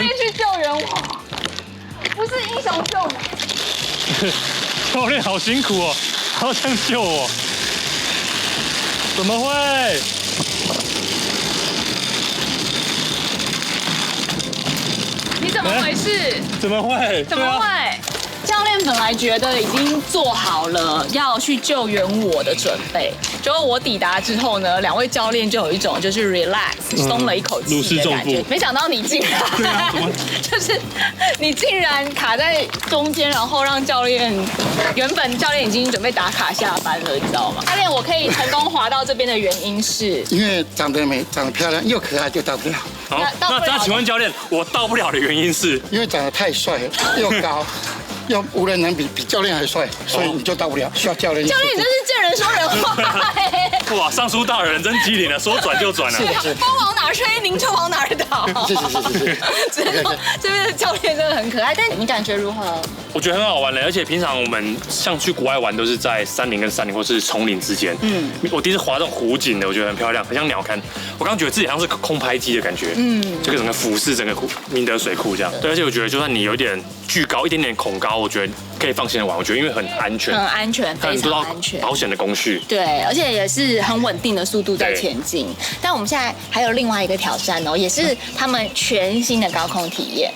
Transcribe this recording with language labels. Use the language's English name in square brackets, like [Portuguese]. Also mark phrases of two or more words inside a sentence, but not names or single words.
[Chinese] 教練去救援我，不是英雄救美。教練好辛苦哦， 要這樣救我？怎麼會？你怎麼回事？怎麼會？怎麼会？ 教練本來覺得已經做好了要去救援我的準備，結果我抵達之後呢，2位教練就有一種就是 relax 鬆了一口氣的感覺。没想到你竟然，就是你竟然卡在中間，然後讓教練，原本教練已經準備打卡下班了，你知道嗎？教練，我可以成功滑到這邊的原因是，因為長得美、長得漂亮又可愛就到不了。好，那請問教練，我到不了的原因是？因為長得太帥了，又高。又無人能比教練還帥，所以你就到不了，需要教練。教練，你真是見人說人話哇，上書大人真機靈啊，說轉就轉了。風往哪吹，您就往哪兒倒。是。這邊的教練真的很可愛，但你感覺如何？我覺得很好玩嘞，而且平常我們像去国外玩都是在山林跟山林或是叢林之間。我第一次滑这種湖景的，我觉得很漂亮，很像鳥瞰。我剛剛覺得自己好像是空拍機的感覺，這個整個俯視整個明德水庫這樣。對，而且我覺得就算你有一點巨高，一點點恐高，我覺得可以放心的玩。我覺得因為很安全，很安全，非常安全，保險的工序。對，而且也是很穩定的速度在前進。但我們現在還有另外一個挑戰哦，也是他們全新的高空體驗。